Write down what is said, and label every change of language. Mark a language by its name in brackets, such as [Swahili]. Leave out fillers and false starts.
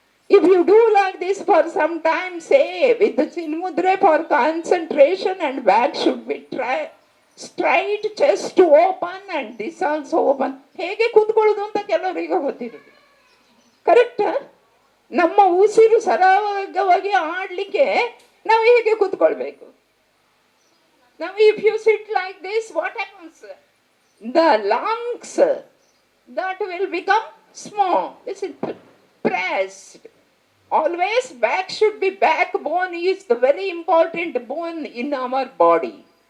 [English] If you do like this for some time, say with the Chinmudra for concentration, and back should be straight, chest open and this also open. [Kannada] ಹೇಗೆ ಕೂತ್ಕೊಳ್ಳೋದು ಅಂತ ಕೆಲವರಿಗೆ ಗೊತ್ತಿರುತ್ತೆ. Correct? ನಮ್ಮ ಉಸಿರು ಸರಾಗವಾಗಿ ಆಡಲಿಕ್ಕೆ ನಾವು ಹೇಗೆ ಕೂತ್ಕೊಳ್ಬೇಕು? [English] Now if you sit like this, what happens? The lungs, that will become small. This is pressed. Always back should be, backbone is the very important bone in our body.